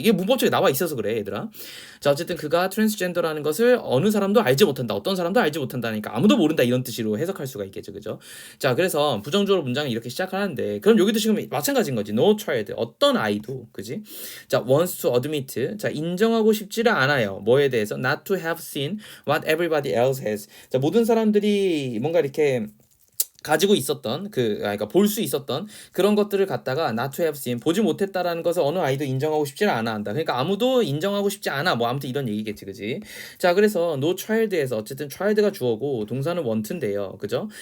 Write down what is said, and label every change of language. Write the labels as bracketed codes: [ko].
[ko] 이게 문법적에 나와 있어서 그래, 얘들아. 자, 어쨌든 그가 트랜스젠더라는 것을 어느 사람도 알지 못한다, 어떤 사람도 알지 못한다니까 아무도 모른다 이런 뜻으로 해석할 수가 있겠죠. 그죠? 자, 그래서 부정적으로 문장을 이렇게 시작하는데 그럼 여기도 지금 마찬가지인 거지. [en] No child, [ko] 어떤 아이도, 그지? 자, [en] wants to admit, [ko] 자, 인정하고 싶지를 않아요. 뭐에 대해서? [en] Not to have seen what everybody else has. [ko] 자, 모든 사람들이 뭔가 이렇게 가지고 있었던 그러니까 볼 수 있었던 그런 것들을 갖다가 [en] not to have seen, [ko] 보지 못했다라는 것을 어느 아이도 인정하고 싶지를 않아 한다. 그러니까 아무도 인정하고 싶지 않아. 뭐 아무튼 이런 얘기겠지, 그지? 자, 그래서 [en] no child [ko] 에서 어쨌든 child가 주어고 동사는 want인데요, 그죠?